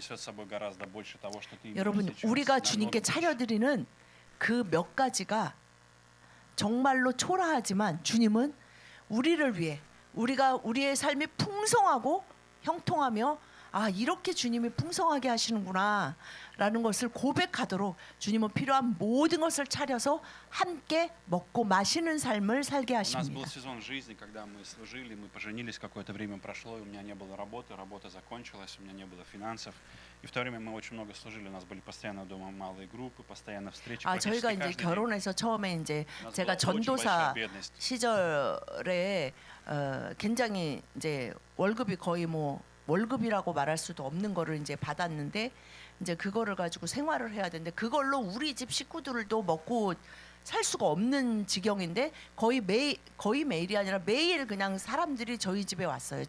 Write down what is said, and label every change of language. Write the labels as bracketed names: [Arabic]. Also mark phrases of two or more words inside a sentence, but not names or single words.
[Korean] 여러분 우리가 주님께 차려드리는 그 몇 가지가 정말로 초라하지만 주님은 우리를 위해 우리가 우리의 삶이 풍성하고 형통하며 이렇게 주님이 풍성하게 하시는구나 라는 것을 고백하도록 주님은 필요한 모든 것을 차려서 함께 먹고 마시는 삶을 살게 하십니다. [Russian] У нас был сезон жизни, когда мы служили, мы поженились, какое-то время прошло, и у меня не было работы, работа закончилась, у меня не было финансов. И в то время мы очень много служили, у нас были постоянно дома малые группы, постоянно встречи. [Korean] 저희가 이제 결혼해서 처음에 이제 제가 전도사 시절에 굉장히 이제 월급이 거의 뭐 월급이라고 말할 수도 없는 거를 이제 받았는데 이제 그거를 가지고 생활을 해야 되는데 그걸로 우리 집 식구들도 먹고 살 수가 없는 지경인데 거의 매일이 아니라 매일 그냥 사람들이 저희 집에 왔어요.